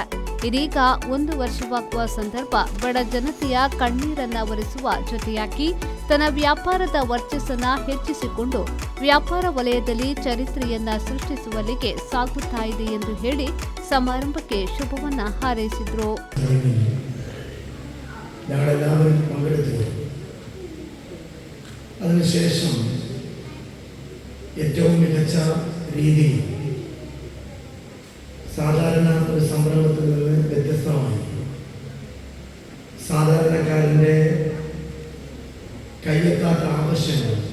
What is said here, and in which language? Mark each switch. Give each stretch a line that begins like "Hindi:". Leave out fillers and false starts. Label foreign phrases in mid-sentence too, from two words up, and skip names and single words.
Kannada: ಇದೀಗ 1 ವರ್ಷವಾಗುವ ಸಂದರ್ಭ ಬಡ ಜನತೆಯ ಕಣ್ಣೀರನ್ನ ಒರೆಸುವ ಜೊತೆಯಾಗಿ ತನ್ನ ವ್ಯಾಪಾರದ ವರ್ಚಸ್ಸನ್ನ ಹೆಚ್ಚಿಸಿಕೊಂಡು ವ್ಯಾಪಾರ ವಲಯದಲ್ಲಿ ಚರಿತ್ರೆಯನ್ನ ಸೃಷ್ಟಿಸುವಲ್ಲಿಗೆ ಸಾಗುತ್ತಾ ಇದೆ ಎಂದು ಹೇಳಿ ಸಮಾರಂಭಕ್ಕೆ ಶುಭವನ್ನ ಹಾರೈಸಿದರು.
Malayalam: അതിനുശേഷം ഏറ്റവും മികച്ച രീതിയിൽ സാധാരണ ഒരു സംരംഭത്തിൽ നിന്ന് വ്യത്യസ്തമായി സാധാരണക്കാരൻ്റെ കയ്യെത്താത്ത ആവശ്യങ്ങൾ